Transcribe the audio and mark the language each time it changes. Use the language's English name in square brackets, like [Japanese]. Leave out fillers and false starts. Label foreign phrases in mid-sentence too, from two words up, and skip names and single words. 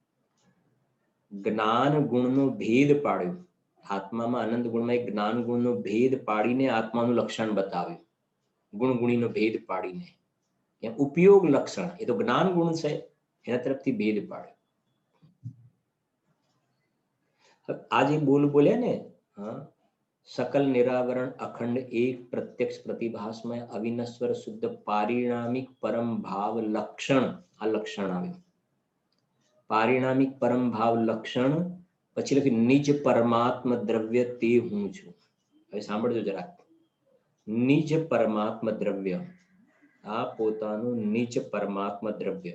[Gujarati] જ્ઞાન ગુણનો ભેદ પાડ્યો, આત્મામાં અનંત ગુણમાં એક જ્ઞાન ગુણનો ભેદ પાડીને આત્માનું લક્ષણ બતાવ્યું. ગુણ ગુણીનો ભેદ પાડીને ઉપયોગ લક્ષણ, એ તો જ્ઞાન ગુણ છે, એના તરફથી ભેદ પાડ્યો. આજે બોલ બોલ્યા ને, [Sanskrit] सकल निरावरण अखंड एक प्रत्यक्ष प्रतिभासमय अविनश्वर शुद्ध पारिणामिक परम भाव लक्षण, [Gujarati] આ લક્ષણ આવ્યું. પારિણામિક પરમ ભાવ લક્ષણ, પછી લખ્યું નિજ પરમાત્મ દ્રવ્ય તે હું છું. હવે સાંભળજો જરાક. નિજ પરમાત્મ દ્રવ્ય, આ પોતાનું નિજ પરમાત્મ દ્રવ્ય.